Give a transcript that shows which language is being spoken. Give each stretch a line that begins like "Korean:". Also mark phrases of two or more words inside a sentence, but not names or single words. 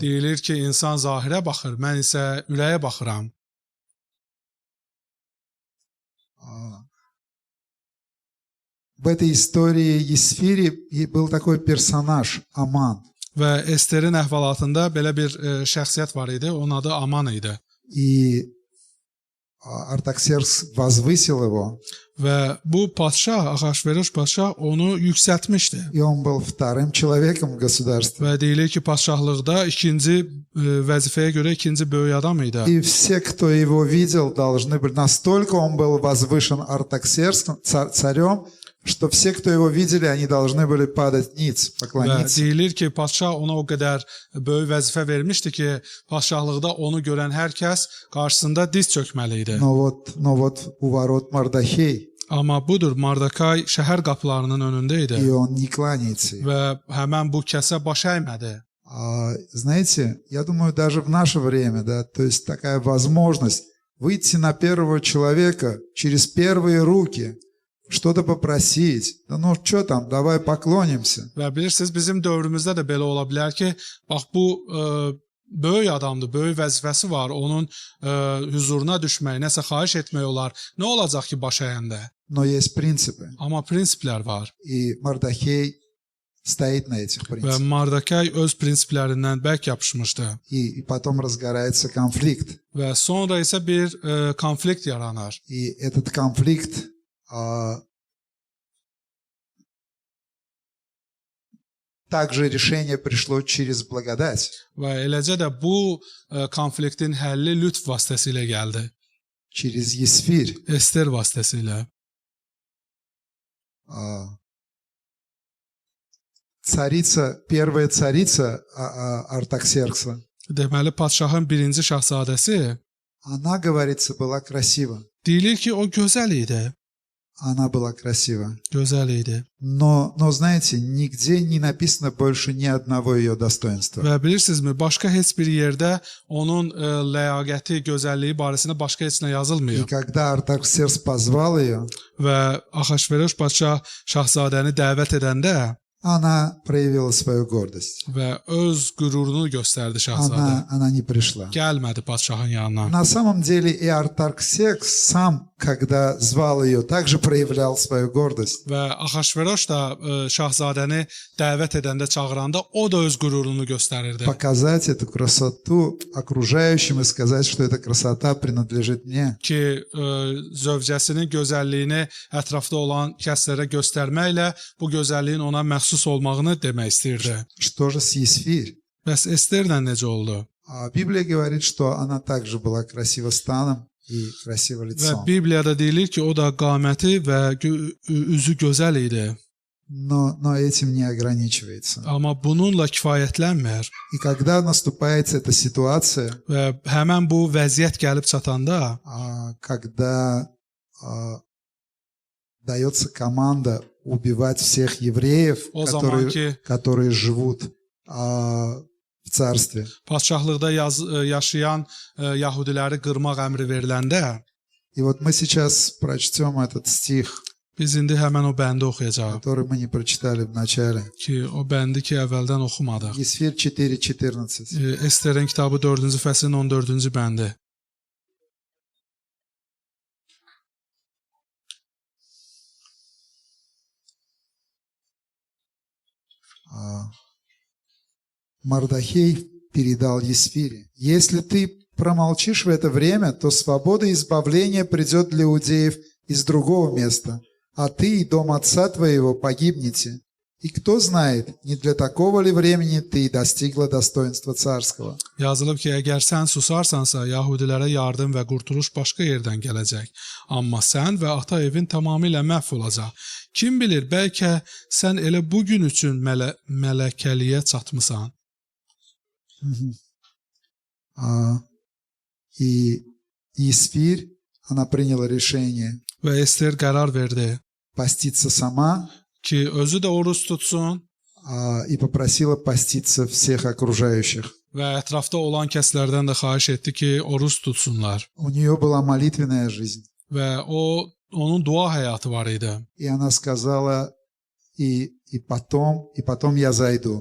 Azerbaijani: Deyilir ki, insan zahirə baxır, mən isə ürəyə baxıram.
Russian: В этой истории Есфири был такой персонаж, Аман.
Azerbaijani: Və Esterin əhvalatında belə bir şəxsiyyət var idi, onun adı Aman idi.
Russian: И Артаксеркс возвысил его.
Azerbaijani: Və bu padşah, Ahasveroş padşah onu yüksəltmişdi.
Russian: И он был вторым человеком в государстве.
Azerbaijani: Və deyilir ki, padşahlıqda ikinci vəzifəyə görə ikinci böyük adam idi.
Russian: И все, кто его видел, должны были... Настолько он был возвышен Артаксерксом, царем, что все, кто его видели, они должны были падать ниц,
Azerbaijani: Və
Russian: поклониться.
Azerbaijani: deyilir ki, padşah ona o qədər böyük vəzifə vermişdi ki, padşahlıqda onu görən hər kəs qarşısında diz çökməli idi.
Russian: Но вот у ворот Мардахей,
Azerbaijani: Amma budur, Mardakay şəhər qapılarının önündə idi
Russian: и он не кланяется ей.
Azerbaijani: və həmən bu kəsə baş əymədi.
Russian: Знаете, я думаю, даже в наше время, да, то есть такая возможность выйти на первого человека через первые руки, что-то попросить. Да ну что там, давай поклонимся.
Azerbaijani: Və bilirsiniz, bizim dövrümüzdə də belə ola bilər ki, bax bu böyük adamdır, böyük vəzifəsi var, onun huzuruna düşmək, nəsə xahiş etmək olar. Nə olacaq ki, baş əyəndə?
Russian: Но есть принципы.
Azerbaijani: Amma prinsiplər var.
Russian: И Мардахей стоит на этих
Azerbaijani: Və
Russian: принципах.
Azerbaijani: Mardakay öz prinsiplərindən bərk yapışmışdı.
Russian: И потом разгорается конфликт.
Azerbaijani: Və sonra isə bir konflikt yaranır.
Russian: И этот конфликт также решение пришло через благодать.
Azerbaijani: Və eləcə də bu konfliktin həlli lütf vasitəsilə gəldi.
Russian: Через Есфирь.
Azerbaijani: Ester vasitəsilə.
Russian: Царица, первая царица Артаксеркса,
Azerbaijani: Deməli, padşahın birinci şahzadəsi
Russian: она, говорится, была красива.
Azerbaijani: deyilir ki, o gözəl idi.
Russian: Она была красива.
Azerbaijani: Gözəl idi.
Russian: Но, знаете, нигде не написано больше ни одного ее достоинства.
Azerbaijani: Və bilirsinizmi, başqa heç bir yerdə onun ləyaqəti, gözəlliyi barəsində başqa heç nə
Russian: И
Azerbaijani: yazılmıyor.
Russian: когда Артаксеркс позвал ее,
Azerbaijani: Və Ahasveroş padşah şahzadəni dəvət edəndə
Russian: она проявила свою гордость.
Azerbaijani: və öz qürurunu göstərdi şahzadə.
Russian: Она не пришла.
Azerbaijani: Gəlmədi padşahın yanına.
Russian: На самом деле и Артаксеркс сам, когда звал ее, также проявлял свою гордость.
Azerbaijani: Və Ahasveroş da şahzadəni dəvət edəndə, çağıranda o da öz qürurunu göstərirdi.
Russian: Показать эту красоту окружающим и сказать, что эта красота принадлежит мне.
Azerbaijani: Ki zövcəsinin gözəlliyini ətrafda olan kəslərə göstərməklə bu gözəlliyin ona məxsus olmağını demək istəyirdi.
Russian: Что же с Есфирь?
Azerbaijani: Bəs Esterlə necə oldu?
Russian: Библия говорит, что она также была красива станом и красива
Azerbaijani: Və
Russian: лицом.
Azerbaijani: Bibliyada deyilir ki, o da qaməti və üzü gözəl idi.
Russian: Но этим не ограничивается.
Azerbaijani: Amma bununla kifayətlənmir.
Russian: И когда наступает эта ситуация,
Azerbaijani: Və həmən bu vəziyyət gəlib çatanda,
Russian: когда дается команда убивать всех евреев,
Azerbaijani: o zamanki
Russian: которые живут в царстве.
Azerbaijani: padşahlıqda yaşayan Yahudiləri qırmaq əmri veriləndə,
Russian: И вот мы сейчас прочтем этот стих,
Azerbaijani: biz indi həmən o bəndi oxuyacağıq.
Russian: который мы не прочитали в начале.
Azerbaijani: Ki o bəndi ki əvvəldən oxumadıq.
Russian: Есфирь 4:14.
Azerbaijani: Esterin kitabı 4-cü fəslin 14-cü bəndi.
Russian: Мардахей передал Есфире: если ты промолчишь в это время, то свобода и избавление придет для иудеев из другого места, а ты и дом отца твоего погибнете. И кто знает, не для такого ли времени ты достигла dostoinства царского.
Azerbaijani: Yazılıb ki, əgər sən susarsansa, Yahudilərə yardım və qurtuluş başqa yerdən gələcək. Amma sən və ata evin tamamilə məhv olacaq. Kim bilir, bəlkə sən elə bugün üçün mələkəliyə çatmısan.
Russian: И Есфирь, она приняла решение
Azerbaijani: Və Ester qərar verdi
Russian: поститься сама
Azerbaijani: ki, özü də oruç tutsun
Russian: и попросила поститься всех окружающих.
Azerbaijani: və ətrafda olan kəslərdən də xahiş etdi ki, oruç tutsunlar.
Russian: У нее была молитвенная жизнь.
Azerbaijani: və onun dua həyatı var idi.
Russian: И она сказала, и потом я zaydu.